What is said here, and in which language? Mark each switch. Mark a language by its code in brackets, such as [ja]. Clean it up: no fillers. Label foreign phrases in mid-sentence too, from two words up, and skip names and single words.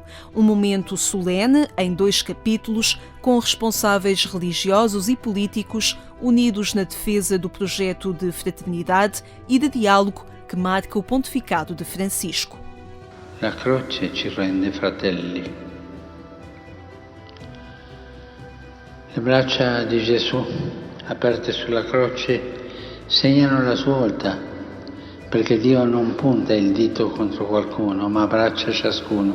[pt] Um momento solene em 2 capítulos, com responsáveis religiosos e políticos unidos na defesa do projeto de fraternidade e de diálogo que marca o pontificado de Francisco. [it] La croce ci rende fratelli. Le braccia di Gesù, aperte sulla croce, segnano la svolta, perché Dio non punta il dito contro qualcuno, ma abbraccia ciascuno.